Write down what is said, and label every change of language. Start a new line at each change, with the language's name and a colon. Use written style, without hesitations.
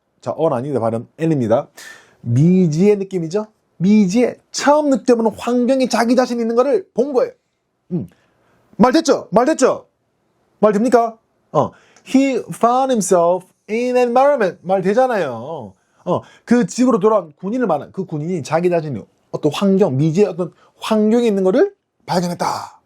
Korean: 자, 아니다 발음 n입니다. 미지의 느낌이죠. 미지의 처음 느껴보는 환경에 자기 자신이 있는 거를 본 거예요. 말 됐죠? 말 됩니까?
English: He found himself in an environment.
Korean: 말 되잖아요. 그 집으로 돌아온 군인을 말한 그 군인이 자기 자신이 어떤 환경, 미지의 어떤 환경에 있는 거를 발견했다.